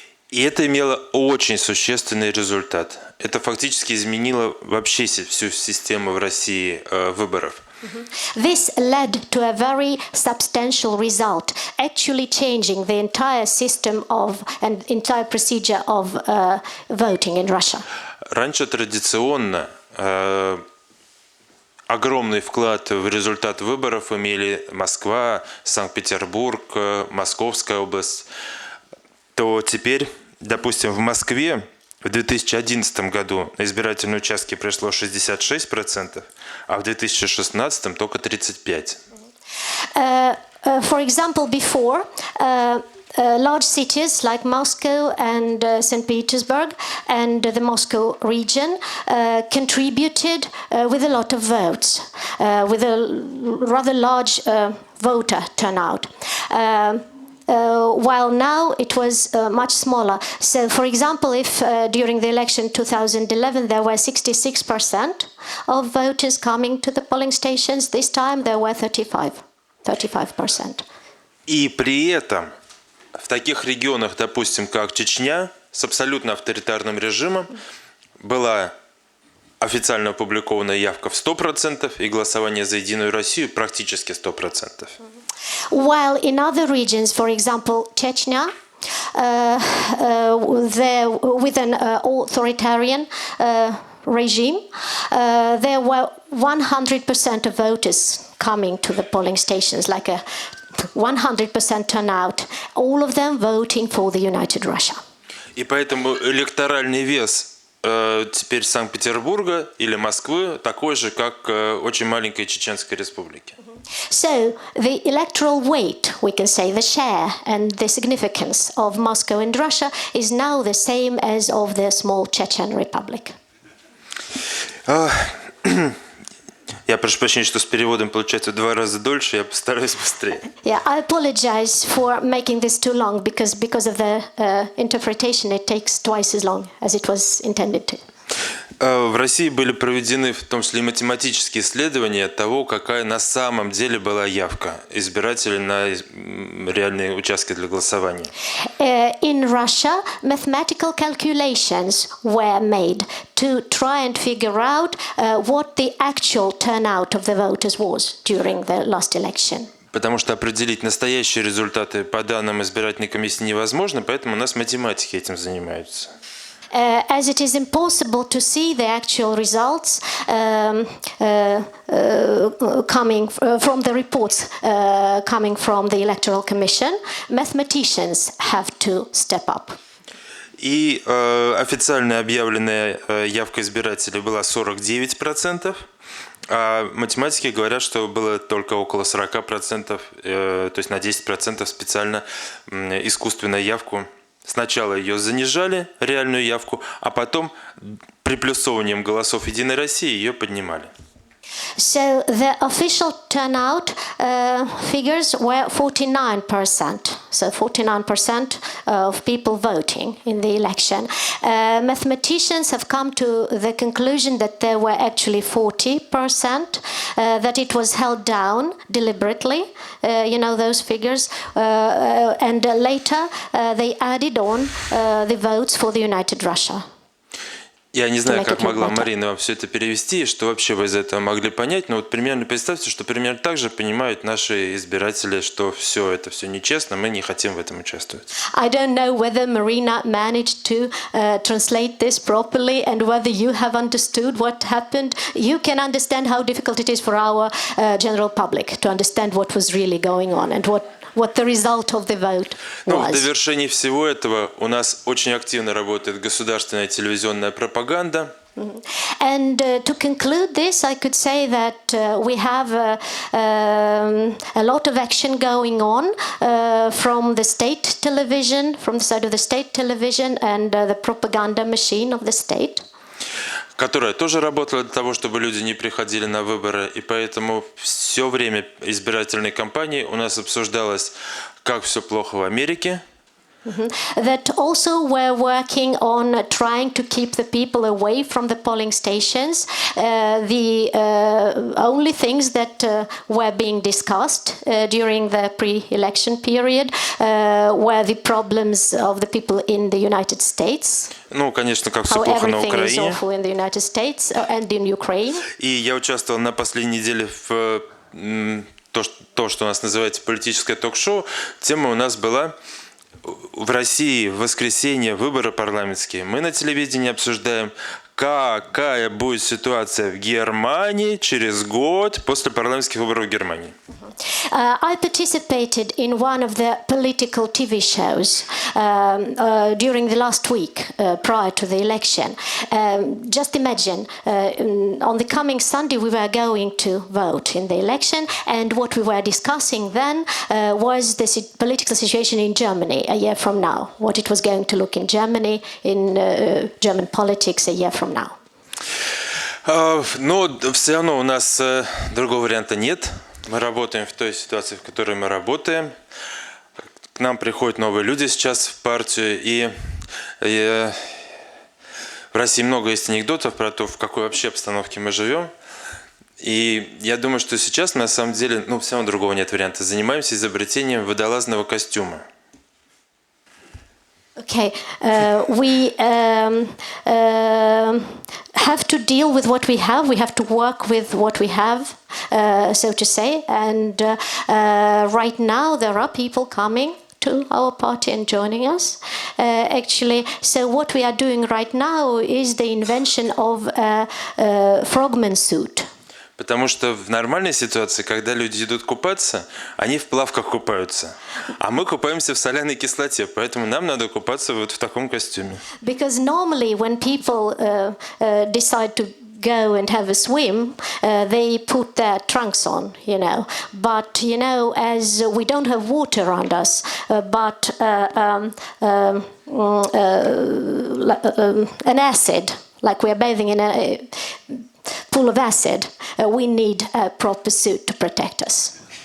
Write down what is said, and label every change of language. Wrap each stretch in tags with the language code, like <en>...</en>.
<ru>И это имело очень существенный результат. Это фактически изменило вообще всю систему в России выборов.</ru> <en>This led to a very substantial result, actually changing the entire system of and entire procedure of voting in Russia.</en> <ru>Раньше традиционно огромный вклад в результат выборов имели Москва, Санкт-Петербург, Московская область. То теперь, допустим, в Москве в 2011 году на избирательные участки пришло 66%, а в 2016 только 35%.</ru> <en>For example, before, large cities like Moscow and St. Petersburg and the Moscow region contributed with a lot of votes, with a rather large voter turnout. While now it was much smaller. So, for example, if during the election 2011 there were 66% of voters coming to the polling stations, this time there were 35%.</en> <ru>И при этом в таких регионах, допустим, как Чечня, с абсолютно авторитарным режимом, была официально опубликованная явка в 100% и голосование за Единую Россию практически 100%.</ru> <en>While in other regions, for example, Chechnya, with an authoritarian regime, there were 100% of voters coming to the polling stations, like a 100% turnout, all of them voting for the United Russia.</en> <ru>И поэтому электоральный вес теперь Санкт-Петербурга или Москвы такой же, как очень маленькой Чеченской республики.</ru> <en>So the electoral weight, we can say, the share and the significance of Moscow and Russia is now the same as of the small Chechen Republic.</en> <ru>Я прошу прощения, что с переводом получается в 2 раза дольше, я постараюсь быстрее.</ru> <en>Yeah, I apologize for making this too long because of the interpretation it takes twice as long as it was intended to.</en> <ru>В России были проведены в том числе и математические исследования того, какая на самом деле была явка избирателей на реальные участки для голосования.</ru> <en>In Russia, mathematical calculations were made to try and figure out what the actual turnout of the voters was during the last election.</en> <ru>Потому что определить настоящие результаты по данным избирательной комиссии невозможно, поэтому у нас математики этим занимаются.</ru> <en>As it is impossible to see the actual results coming from the reports coming from the Electoral Commission, mathematicians have to step up.</en> <ru>И официально объявленная явка избирателей была 49%, а математики говорят, что было только около 40%, то есть на 10% специально искусственную явку. Сначала ее занижали, реальную явку, а потом приплюсованием голосов Единой России ее поднимали.</ru> <en>So the official turnout figures were 49%. so 49% of people voting in the election. Mathematicians have come to the conclusion that there were actually 40%, that it was held down deliberately, those figures, and later they added on the votes for the United Russia.</en> <ru>Я не знаю, как могла Марина вам все это перевести, и что вообще вы из этого могли понять, но вот примерно представьте, что примерно так же понимают наши избиратели, что это все нечестно, мы не хотим в этом участвовать.</ru> <en>I don't know whether Marina managed to translate this properly and whether you have understood what happened. You can understand how difficult it is for our general public to understand what was really going on and what the result of the vote was.</en> <ru>В довершении всего этого у нас очень активно работает государственная телевизионная пропаганда.</ru> <en>And to conclude this, I could say that we have a lot of action going on from the state television, from the side of the state television and the propaganda machine of the state.</en> <ru>Которая тоже работала для того, чтобы люди не приходили на выборы, и поэтому все время избирательной кампании у нас обсуждалось, как все плохо в Америке.</ru> <en>That also were working on trying to keep the people away from the polling stations. The only things that were being discussed during the pre-election period were the problems of the people in the United States.</en> <ru>Конечно, как все плохо на Украине.</ru> <en>How everything is awful in the United States and in Ukraine.</en> <ru>И я участвовал на последней неделе в то, что у нас называется политическое ток-шоу. Тема у нас была в России в воскресенье выборы парламентские. Мы на телевидении обсуждаем, какая будет ситуация в Германии через год после парламентских выборов в Германии.</ru> <en>I participated in one of the political TV shows during the last week prior to the election. Just imagine, on the coming Sunday we were going to vote in the election, and what we were discussing then was the political situation in Germany a year from now, what it was going to look in Germany, in German politics a year from now.</en> <ru>Но все равно у нас другого варианта нет. Мы работаем в той ситуации, в которой мы работаем. К нам приходят новые люди сейчас в партию, и в России много есть анекдотов про то, в какой вообще обстановке мы живем. И я думаю, что сейчас мы на самом деле, все равно другого нет варианта, занимаемся изобретением водолазного костюма.</ru> <en>Okay, we have to deal with what we have. We have to work with what we have, so to say. And right now there are people coming to our party and joining us. Actually, so what we are doing right now is the invention of a frogman suit.</en> <ru>Потому что в нормальной ситуации, когда люди идут купаться, они в плавках купаются. А мы купаемся в соляной кислоте, поэтому нам надо купаться вот в таком костюме.</ru> <en>Because normally when people decide to go and have a swim, they put their trunks on, But, as we don't have water around us, but an acid, like we are bathing in a pool of acid, we need a proper suit to protect us.</en>